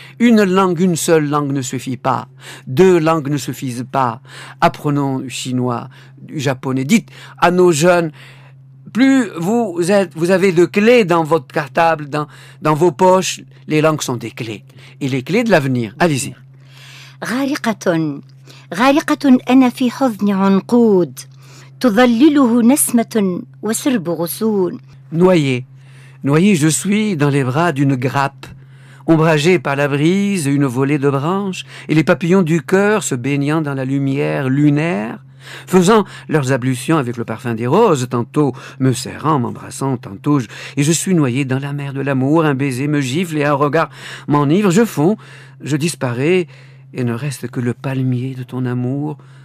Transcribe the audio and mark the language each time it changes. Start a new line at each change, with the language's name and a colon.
French: Une langue, une seule langue ne suffit pas. Deux langues ne suffisent pas. Apprenons chinois, japonais. Dites à nos jeunes, plus vous avez de clés dans votre cartable, dans vos poches, les langues sont des clés. Et les clés de l'avenir. Allez-y.
Arabic: غارقةٌ غارقةٌ أنا في حضن عنقود تظلله نسمة وسرب غصون.
French: Noyé. Noyé, je suis dans les bras d'une grappe, ombragé par la brise, une volée de branches, et les papillons du cœur se baignant dans la lumière lunaire, faisant leurs ablutions avec le parfum des roses, tantôt me serrant, m'embrassant, tantôt je suis noyé dans la mer de l'amour, un baiser me gifle et un regard m'enivre, je fonds, je disparais, et ne reste que le palmier de ton amour,